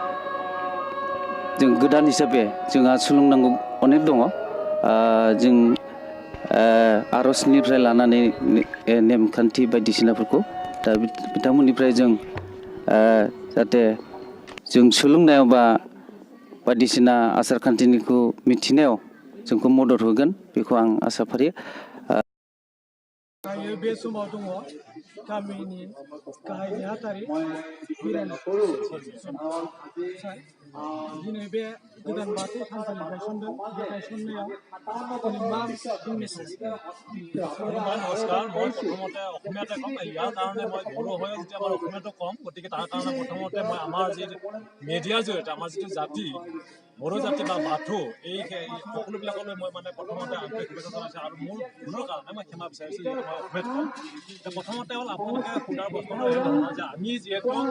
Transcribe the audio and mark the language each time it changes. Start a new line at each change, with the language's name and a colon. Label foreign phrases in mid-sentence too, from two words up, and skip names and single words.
Bodo: गोदान हिसाबै जोंहा सोलोंनांगौ अनेक दङ जों आर'जनिफ्राय लानानै नेमखान्थि बायदिसिनाफोरखौ दा बिथांमोननिफ्राय जों जाहाथे जों सोलोंनायाव बा बायदिसिना आसार खान्थिनिखौ मिथिनायाव जोंखौ मदद होगोन बेखौ आं आसा फारियो। दायो बे समाव दङ गामिनि गाहाय नेहाथारि बिरेन दिनै बे गोदान बाथौ थानसालि गायसनदों बे गायसननायाव मा मेसेज
Assamese: নমস্কাৰ মই প্ৰথমতে অসমীয়াতে ক'ম ইয়াৰ কাৰণে মই বড়ো হৈ যেতিয়া আমাৰ অসমীয়াটো ক'ম গতিকে তাৰ কাৰণে প্ৰথমতে মই আমাৰ যি মিডিয়াৰ জৰিয়তে আমাৰ যিটো জাতি বড়ো জাতি বা বাথৌ এই সকলোবিলাকলৈ মই মানে প্ৰথমতে আন্তৰিক শুভেচ্ছা জনাইছোঁ আৰু মোৰ ভুলৰ কাৰণে মই ক্ষমা বিচাৰিছোঁ যিহেতু মই অসমীয়াত ক'ম প্ৰথমতে হ'ল আপোনালোকে সোধাৰ প্ৰশ্নটো এই ধৰণৰ যে আমি যিহেতু